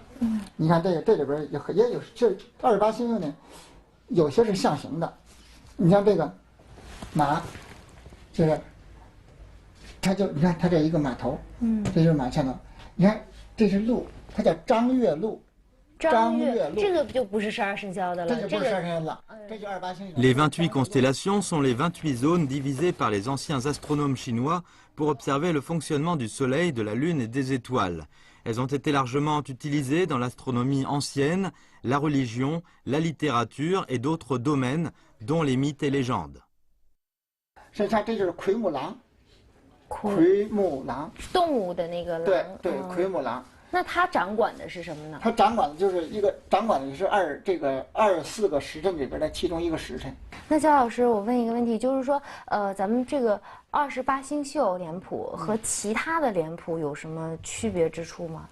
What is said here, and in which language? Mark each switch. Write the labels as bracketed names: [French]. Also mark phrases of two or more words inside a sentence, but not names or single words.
[Chinese] 你看这里边也有，这28星宿呢，有些是象形的，你像这个马，这个。它就你看，它这一个马头，这就是马前头。你看，这是鹿，它叫张月鹿。张月鹿，这个就不是12生肖的了。这就不是12生肖了，这就28星宿。 [French] Les 28 constellations sont les 28 zones divisées par les anciens astronomes chinois pour observer le fonctionnement du Soleil, de la Lune et des étoiles. Elles ont été largement utilisées dans l'astronomie ancienne, la religion, la littérature et d'autres domaines, dont les mythes et légendes. [Chinese] 这就是奎木狼。奎木狼，动物的那个狼。对，奎木狼。那它掌管的是什么呢？它掌管的就是24个时辰里边的其中一个时辰。那焦老师，我问一个问题，就是说，咱们这个28星宿脸谱和其他的脸谱有什么区别之处吗？